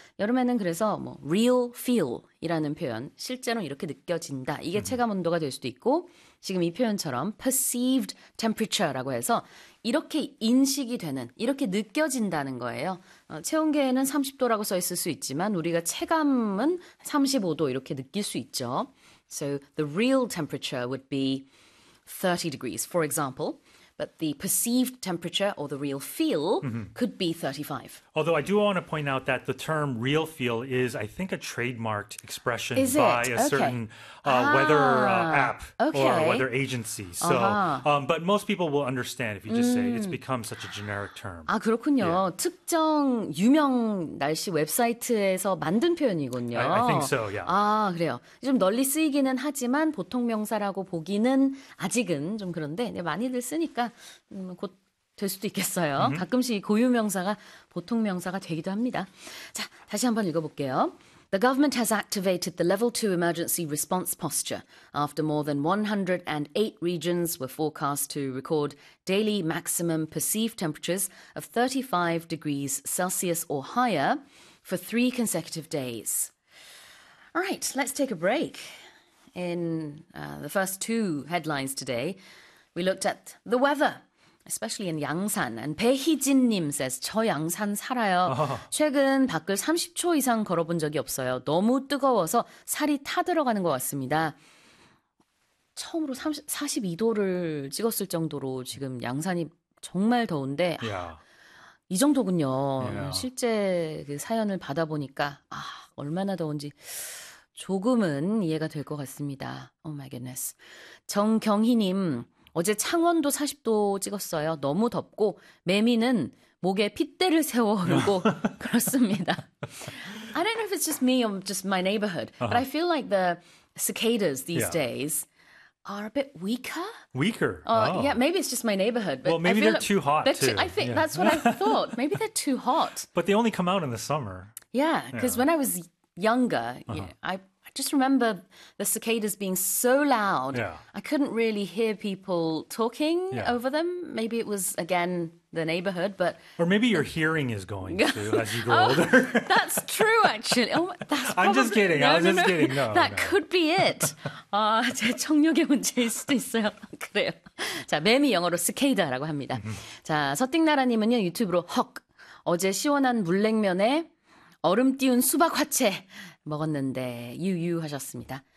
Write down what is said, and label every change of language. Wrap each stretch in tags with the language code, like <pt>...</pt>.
<ko>여름에는 그래서 뭐 real feel이라는 표현, 실제로 이렇게 느껴진다. 이게 체감 온도가 될 수도 있고 지금 이 표현처럼 perceived temperature라고 해서 이렇게 인식이 되는, 이렇게 느껴진다는 거예요. 체온계에는 30도라고 써 있을 수 있지만 우리가 체감은 35도 이렇게 느낄 수 있죠.</ko> <en>So the real temperature would be 30 degrees, for example. But the perceived temperature or the real feel could be 35. Although I do want to point out that the term real feel is, I think, a trademarked expression is by it? A certain weather app or a weather agency. So, but most people will understand if you just say it's become such a generic term.</en> <ko>아, 그렇군요. Yeah. 특정 유명 날씨 웹사이트에서 만든 표현이군요.</ko> <en>I think so, yeah.</en> <ko>아, 그래요. 좀 널리 쓰이기는 하지만 보통 명사라고 보기는 아직은 좀 그런데 많이들 쓰니까 곧 될 수도 있겠어요. 가끔씩 고유 명사가 보통 명사가 되기도 합니다. 자, 다시 한번 읽어볼게요.</ko> <en>The government has activated the level 2 emergency response posture after more than 108 regions were forecast to record daily maximum perceived temperatures of 35 degrees Celsius or higher for 3 consecutive days. All right, let's take a break. In the first two headlines today, we looked at the weather, especially in 양산. And</en> <ko>배희진 님</ko> <en>says,</en> <ko>저 양산 살아요. 최근 밖을 30초 이상 걸어본 적이 없어요. 너무 뜨거워서 살이 타들어가는 것 같습니다. 처음으로 42도를 찍었을 정도로 지금 양산이 정말 더운데 이 정도군요.</ko> <en>Yeah.</en> <ko>실제 그 사연을 받아보니까 얼마나 더운지 조금은 이해가 될 것 같습니다.</ko> <en>Oh my goodness.</en> <ko>정경희 님. 어제 창원도 40도 찍었어요. 너무 덥고 매미는 목에 핏대를 세워 흐르고 그렇습니다.</ko> <en>I don't know if it's just me or just my neighborhood, but I feel like the cicadas these days are a bit weaker. Weaker. Yeah, maybe it's just my neighborhood. But well, maybe they're too hot. I think that's what I thought. Maybe they're too hot. But they only come out in the summer. Yeah, because when I was younger, I just remember the cicadas being so loud. Yeah. I couldn't really hear people talking over them. Maybe it was, again, the neighborhood, but... Or maybe your hearing is going, too, as you grow older. That's true, actually. I'm just kidding. That could be it.</en> <ko>아, 제 청력의 문제일 수도 있어요. 그래요. 자, 매미 영어로 cicada라고 합니다. 자, 서띵나라님은요, 유튜브로 헉, 어제 시원한 물냉면에 얼음 띄운 수박 화채 먹었는데 유유 하셨습니다.</ko>